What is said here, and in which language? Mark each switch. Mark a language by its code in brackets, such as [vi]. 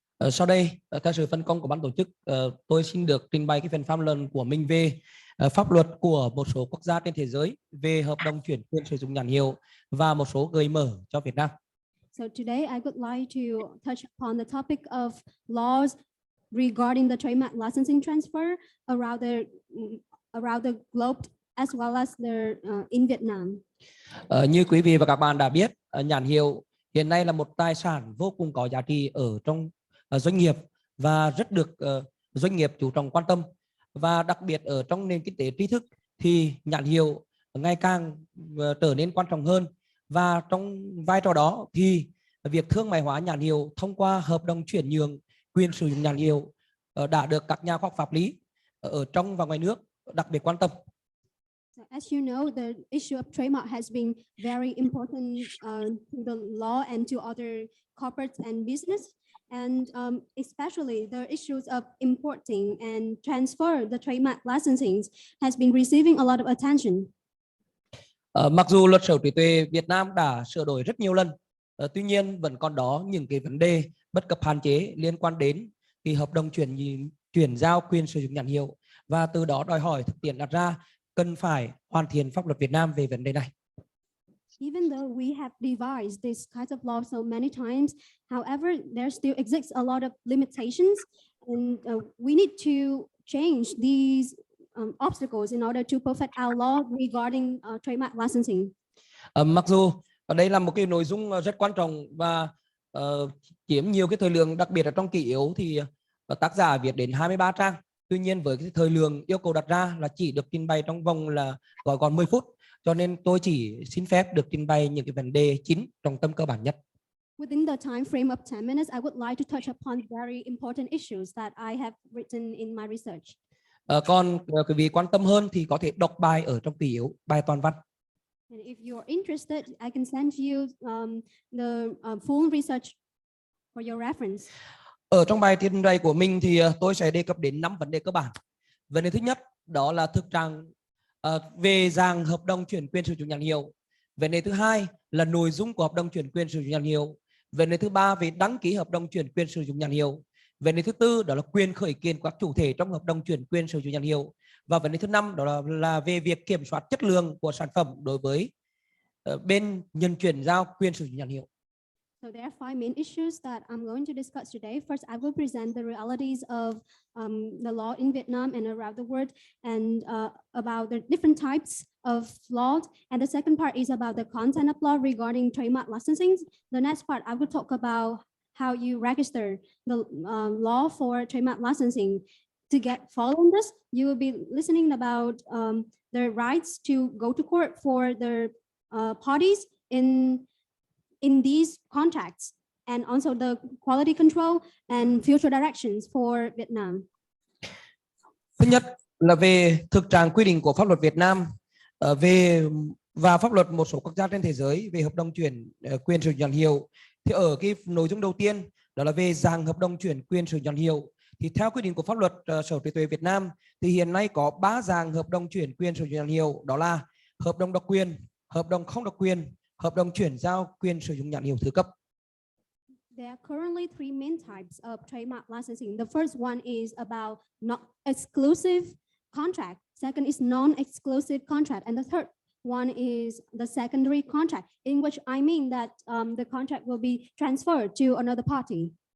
[vi] Sau đây, theo sự phân công của ban tổ chức, tôi xin được trình bày cái phần tham luận của mình về pháp luật của một số quốc gia trên thế giới về hợp đồng chuyển quyền sử dụng nhãn hiệu và một số gợi mở cho Việt Nam. [en] So today I would like to touch upon the topic of laws regarding the trademark licensing transfer around the globe as well as in Vietnam. [vi] Như quý vị và các bạn đã biết, nhãn hiệu hiện nay là một tài sản vô cùng có giá trị ở trong doanh nghiệp và rất được doanh nghiệp chú trọng quan tâm, và đặc biệt ở trong nền kinh tế tri thức thì nhãn hiệu ngày càng trở nên quan trọng hơn, và trong vai trò đó thì việc thương mại hóa nhãn hiệu thông qua hợp đồng chuyển nhượng quyền sử dụng nhãn hiệu đã được các nhà khoa học pháp lý ở trong và ngoài nước đặc biệt quan tâm. [en] As you know, the issue of trademark has been very important to the law and to other corporates and business. And especially the issues of importing and transfer the trademark licensing has been receiving a lot of attention. [vi] Mặc dù luật sở hữu trí tuệ Việt Nam đã sửa đổi rất nhiều lần, tuy nhiên vẫn còn đó những cái vấn đề bất cập hạn chế liên quan đến cái hợp đồng chuyển giao quyền sử dụng nhãn hiệu, và từ đó đòi hỏi thực tiễn đặt ra cần phải hoàn thiện pháp luật Việt Nam về vấn đề này. [en] Even though we have devised this kind of law so many times, however, there still exists a lot of limitations, and we need to change these obstacles in order to perfect our law regarding trademark licensing. [vi] Mặc dù đây là một cái nội dung rất quan trọng và chiếm nhiều cái thời lượng, đặc biệt là trong kỷ yếu thì tác giả viết đến 23 trang. Tuy nhiên với cái thời lượng yêu cầu đặt ra là chỉ được trình bày trong vòng là gọi còn 10 phút. Cho nên tôi chỉ xin phép được trình bày những cái vấn đề chính, trọng tâm cơ bản nhất. [en] Within the time frame of 10 minutes, I would like to touch upon very important issues that I have written in my research. [vi] Còn quý vị quan tâm hơn thì có thể đọc bài ở trong kỷ yếu, bài toàn văn. [en] And if you're interested, I can send you the full research for your reference. [vi] Ở trong bài trình bày của mình thì tôi sẽ đề cập đến 5 vấn đề cơ bản. Vấn đề thứ nhất đó là thực trạng về dạng hợp đồng chuyển quyền sử dụng nhãn hiệu. Vấn đề thứ hai là nội dung của hợp đồng chuyển quyền sử dụng nhãn hiệu. Vấn đề thứ ba về đăng ký hợp đồng chuyển quyền sử dụng nhãn hiệu. Vấn đề thứ tư đó là quyền khởi kiện của các chủ thể trong hợp đồng chuyển quyền sử dụng nhãn hiệu. Và vấn đề thứ năm đó là về việc kiểm soát chất lượng của sản phẩm đối với bên nhận chuyển giao quyền sử dụng nhãn hiệu. [en] So there are 5 main issues that I'm going to discuss today. First, I will present the realities of the law in Vietnam and around the world, and about the different types of laws. And the second part is about the content of law regarding trademark licensing. The next part, I will talk about how you register the law for trademark licensing. To get following this, you will be listening about the rights to go to court for the parties in these contracts, and also the quality control and future directions for Vietnam. [vi] Thứ nhất là về thực trạng quy định của pháp luật Việt Nam và pháp luật một số quốc gia trên thế giới về hợp đồng chuyển quyền sử dụng nhãn hiệu. Thì ở cái nội dung đầu tiên đó là về dạng hợp đồng chuyển quyền sử dụng nhãn hiệu. Thì theo quy định của pháp luật sở hữu trí tuệ Việt Nam thì hiện nay có 3 dạng hợp đồng chuyển quyền sử dụng nhãn hiệu, đó là hợp đồng độc quyền, hợp đồng không độc quyền, hợp đồng chuyển giao quyền sử dụng nhãn hiệu thứ cấp. [en] There are currently 3 main types of trademark licensing. The first one is about not exclusive contract. Second is non-exclusive contract, and the third One is the secondary contract, in which I mean that the contract will be transferred to another party.